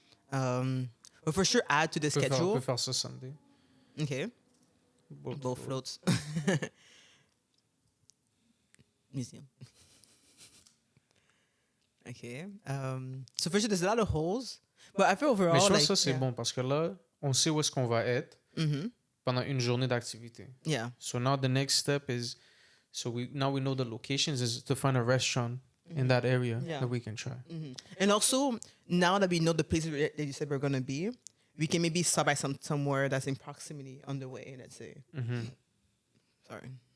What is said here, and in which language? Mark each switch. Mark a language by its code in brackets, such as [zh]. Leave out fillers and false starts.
[en] But for sure, add to the [fr] On [en] schedule. [fr] peut faire ça Sunday. [en] Okay, Boat boat float. floats. Museum. Okay. So for sure, there's a lot of holes, but I feel overall. [fr] Mais je pense [en] like, [fr] que ça, c'est bon parce que là, on sait où est-ce qu'on va être pendant une journée d'activité. [en] Yeah. So now the next step is, we know the locations is to find a restaurant in that area that we can try. And also, now that we know the places that you said we're gonna be, we can maybe stop by somewhere that's in proximity on the way. Let's say. Sorry.